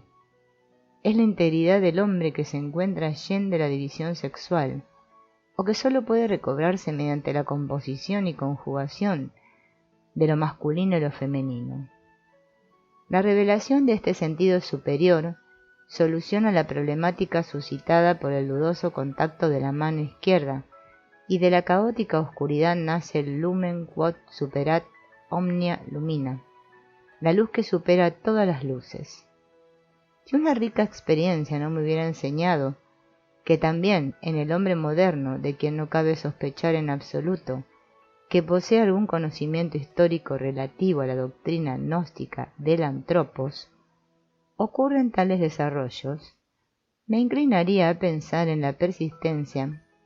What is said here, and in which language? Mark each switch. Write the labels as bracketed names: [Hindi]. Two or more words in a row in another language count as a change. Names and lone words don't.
[Spanish] Es la integridad del hombre que se encuentra allende de la división sexual, o que sólo puede recobrarse mediante la composición y conjugación de lo masculino y lo femenino. La revelación de este sentido superior soluciona la problemática suscitada por el dudoso contacto de la mano izquierda, y de la caótica oscuridad nace el [Latin] lumen quod superat omnia lumina, [Spanish] la luz que supera todas las luces. Si una rica experiencia no me hubiera enseñado que también en el hombre moderno, de quien no cabe sospechar en absoluto que posee algún conocimiento histórico relativo a la doctrina gnóstica del antropos, ocurren tales desarrollos, me inclinaría a pensar en la persistencia